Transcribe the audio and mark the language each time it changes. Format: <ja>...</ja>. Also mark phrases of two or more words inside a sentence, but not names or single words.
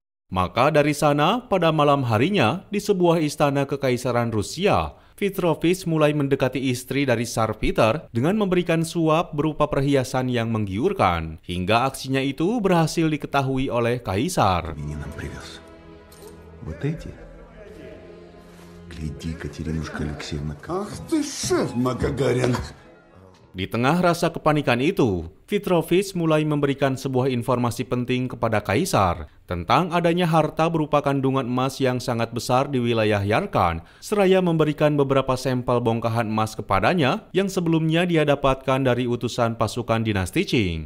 <id>Maka dari sana, pada malam harinya, di sebuah istana kekaisaran Rusia, Petrovich mulai mendekati istri dari Tsar Peter dengan memberikan suap berupa perhiasan yang menggiurkan, hingga aksinya itu berhasil diketahui oleh Kaisar.</id> <ru>Ах ты, шеф Магагарин!</ru> <id>Di tengah rasa kepanikan itu, Petrovich mulai memberikan sebuah informasi penting kepada Kaisar tentang adanya harta berupa kandungan emas yang sangat besar di wilayah Yarkand, seraya memberikan beberapa sampel bongkahan emas kepadanya yang sebelumnya dia dapatkan dari utusan pasukan dinasti Qing.</id>